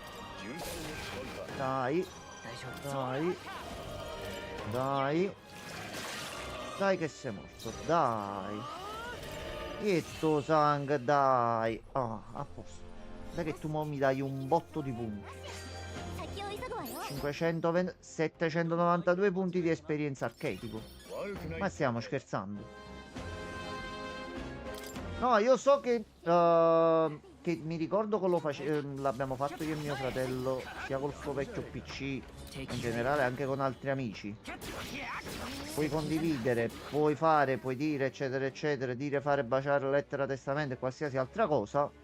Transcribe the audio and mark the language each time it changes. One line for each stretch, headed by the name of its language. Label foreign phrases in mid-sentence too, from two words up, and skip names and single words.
Italian: Dai,
Japanese: 大丈夫
Italian: dai. Dai. Dai che sei morto, dai. Ietto sang, dai. Ah, a posto. Dai che tu mo mi dai un botto di punti.
Japanese: 先を急ぐわよ
Italian: 520, 792 punti di esperienza archetipo.
Japanese: 悪くない
Italian: Ma stiamo scherzando? No, io so che mi ricordo che l'abbiamo fatto io e mio fratello, sia col suo vecchio PC, in generale anche con altri amici. Puoi condividere, puoi fare, puoi dire, eccetera, eccetera, dire, fare, baciare, lettera, testamento e qualsiasi altra cosa.